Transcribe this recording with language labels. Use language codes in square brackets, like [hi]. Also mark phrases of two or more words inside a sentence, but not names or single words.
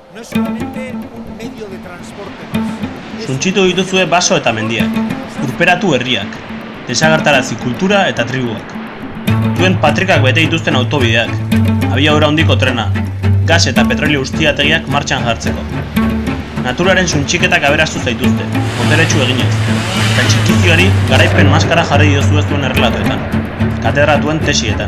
[es] no es solamente un medio de transporte más. [eu] Suntsitu dituzue baso eta mendiak, urperatu herriak, desagertarazi kultura eta tribuak. Duen patrikak bete dituzten autobideak, abiadura handiko trena, gas eta petrolio ustiategiak martxan jartzeko. Naturaren suntsiketak aberastu zaituzte, boteretsu eginez, eta txikizioari garaipen maskara jarri diozu ez duen errelatoetan, katedratuen tesietan.